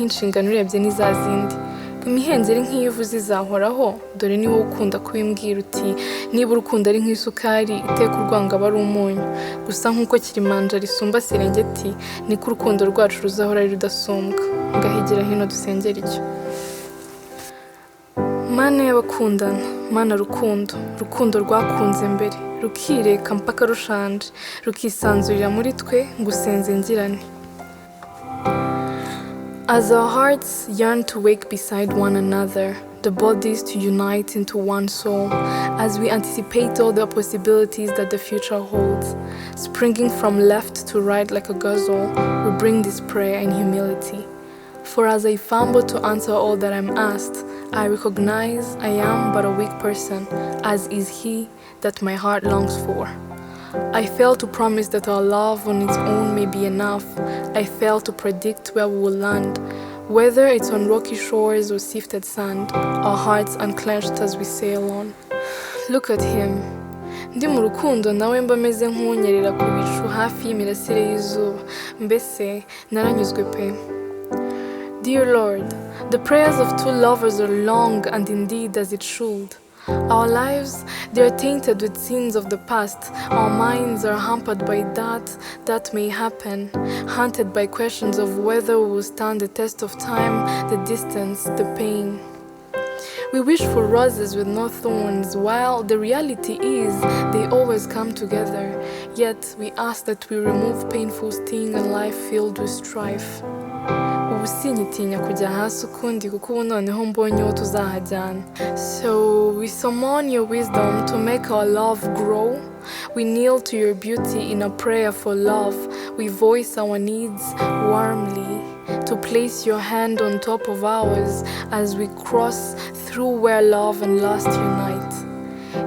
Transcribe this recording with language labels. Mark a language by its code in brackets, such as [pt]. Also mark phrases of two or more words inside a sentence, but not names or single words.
[rw] inshingano urebye ni za zindi imihengeri nk'iyo uvuze izahoraho dore ni wowe ukunda kubimbwira uti niba urukundo ari nk'isukari iteka urwanga aba ari umunyu gusa nk'uko kirimanja risumba serengeti niko urukundo rwacu ruzahora ari rudasumbwa ngahigira hino dusengera icyo Mana y'abakundana mana rukundo, rukundo rwakunze mbere, rukireka mpaka rushanje, rukisanzurira muri twe ngusenze ngirane. [en] As our hearts yearn to wake beside one another, the bodies to unite into one soul, as we anticipate all the possibilities that the future holds, springing from left to right like a gazelle, we bring this prayer in humility. For as I fumble to answer all that I'm asked, I recognize I am but a weak person, as is he that my heart longs for. I fail to promise that our love on its own may be enough. I fail to predict where we will land, whether it's on rocky shores or sifted sand, our hearts unclenched as we sail on. Look at him. [rw] Ndi mu rukundo nawe mba meze nk'unyerera ku bicu hafi y'imirasire y'izuba, mbese naranyuzwe pe. [en] Dear Lord, the prayers of two lovers are long and indeed as it should. Our lives, they are tainted with sins of the past. Our minds are hampered by that may happen, haunted by questions of whether we will stand the test of time, the distance, the pain. We wish for roses with no thorns, while the reality is they always come together. Yet we ask that we remove painful sting and life filled with strife. [rw] Ubu sinyitinya kujya hasi ukundi kuko ubu noneho mbonye uwo tuzahajyana. [en] So we summon your wisdom to make our love grow. We kneel to your beauty in a prayer for love. We voice our needs warmly to place your hand on top of ours as we cross through where love and lust unite.